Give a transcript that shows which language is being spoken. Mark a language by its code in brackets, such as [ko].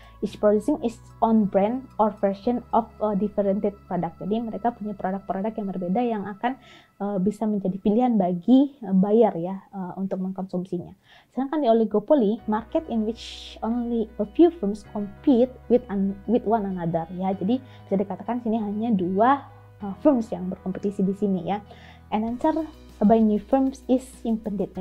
[en] Each producing its own brand or version of a differentiated product. [id] Jadi mereka punya produk-produk yang berbeda yang akan bisa menjadi pilihan bagi buyer ya untuk mengkonsumsinya. Sedangkan di oligopoli, [en] market in which only a few firms compete with one another [id] ya. Jadi bisa dikatakan sini hanya dua firms yang berkompetisi di sini ya. [en] And enter by new firms is impeded.